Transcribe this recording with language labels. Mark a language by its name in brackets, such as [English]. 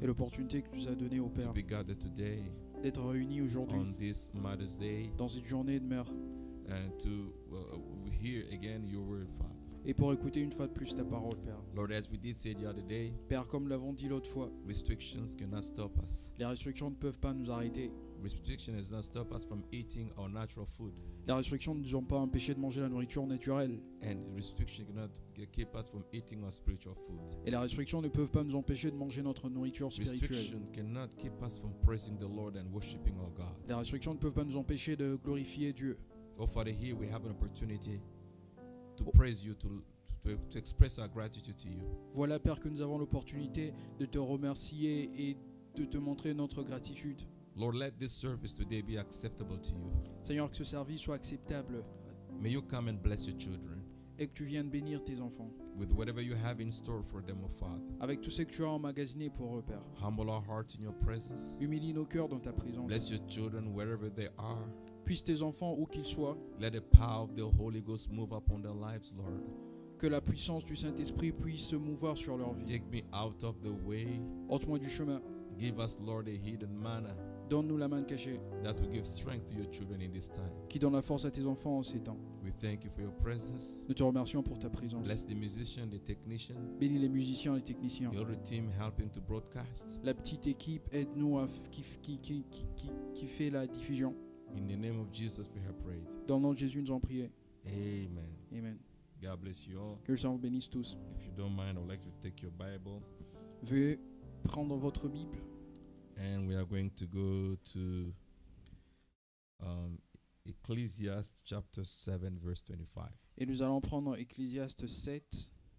[French] et l'opportunité que tu nous as donnée au [English] to [French] Père [English] be gathered today [French] d'être réunis aujourd'hui [English] on this Mother's Day [French] dans cette journée de mère [English] and to hear again your word, Father. [French] et pour écouter une fois de plus ta parole, Père. [English] Lord, as we did say the other day, [French] Père, comme l'avons dit l'autre fois, [English] restrictions cannot stop us. [French] les restrictions ne peuvent pas nous arrêter. [English] Restriction does not stop us from eating our natural food. [French] Les restrictions ne nous ont pas empêché de manger la nourriture naturelle. [English] And restriction cannot keep us from eating our spiritual food. [French] Et les restrictions ne peuvent pas nous empêcher de manger notre nourriture spirituelle. [English] Restriction cannot keep us from praising the Lord and worshiping our God. [French] Les restrictions ne peuvent pas nous empêcher de glorifier Dieu. [English] Oh Father, here we have an opportunity to praise you, to to express our gratitude to you. [French] Voilà, Père, que nous avons l'opportunité de te remercier et de te montrer notre gratitude. [English] Lord, let this service today be acceptable to you. [French] Seigneur, que ce service soit acceptable [English] May you come and bless your children [French] et que tu viennes bénir tes enfants [English] with whatever you have in store for them, O Father. [French] avec tout ce que tu as emmagasiné pour eux, Père. [English] Humble our hearts in your presence. [French] Humilie nos cœurs dans ta présence. [English] Bless your children wherever they are. [French] Puisse tes enfants, où qu'ils soient, [English] Let the power of the Holy Ghost move upon their lives, Lord. [French] que la puissance du Saint-Esprit puisse se mouvoir sur leur vie. [English] Take me out of the way. [French] Ôte-moi du chemin. [English] Give us, Lord, a hidden manna [French] Donne-nous la main cachée [English] that will give strength to your children in this time. [French] qui donne la force à tes enfants en ces temps. [English] We thank you for your presence. [French] Nous te remercions pour ta présence. [English] Bless the musician, the technician, [French] Bénis les musiciens, les techniciens. [English] the other team helping to broadcast. [French] La petite équipe, aide-nous qui fait la diffusion. [English] In the name of Jesus, we have prayed. [French] Dans le nom de Jésus, nous en prions. [English] Amen. Amen. God bless you all. [French] Que le Seigneur vous bénisse tous. [English] If you don't mind, I would like to take your Bible, [French] Veuillez prendre votre Bible [English] and we are going to go to Ecclesiastes chapter 7, verse 25. [French] et nous allons prendre Ecclésiaste 7.